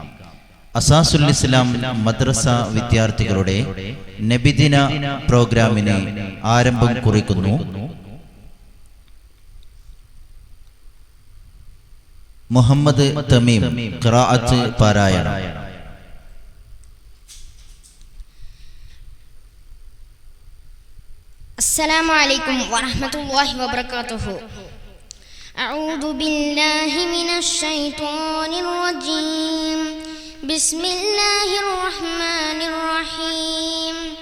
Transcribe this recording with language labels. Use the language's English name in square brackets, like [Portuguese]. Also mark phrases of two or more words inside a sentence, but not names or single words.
[Malayalam] അസാസുൽ ഇസ്ലാം മദ്രസ വിദ്യാർത്ഥികളുടെ നബിദിന പ്രോഗ്രാമിന് ആരംഭം കുറിക്കുന്നു. മുഹമ്മദ് തമീം ഖിറാഅത്ത് പാരായണം. [Arabic] السلام عليكم ورحمة الله وبركاته. أعوذ بالله من الشيطان الرجيم. بسم الله الرحمن الرحيم.